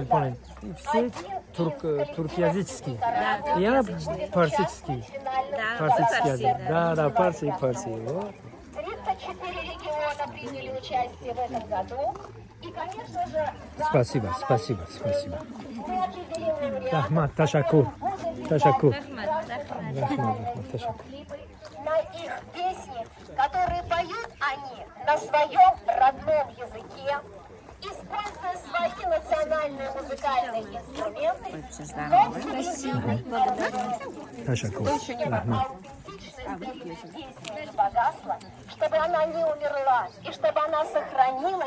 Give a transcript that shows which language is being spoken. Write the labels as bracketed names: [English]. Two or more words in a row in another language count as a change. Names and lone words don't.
[Russian] Понял. И все туркоязыческие. Я парсический. Да, Парсический Парси, язык. Да, парси. Вот. 34 региона приняли участие в этом году. И, конечно же, Спасибо. мы определим лауреатов [Tajik] Рахмат, ташакур. Ташакур. Рахмат. Ташакур. [Russian] клипы на их песни, которые поют они на своем родном языке, используя свои национальные музыкальные инструменты. [Tajik] Ташакур. Рахмат. [Russian] Аутентичность песни не погасла, чтобы она не умерла и чтобы она сохранилась.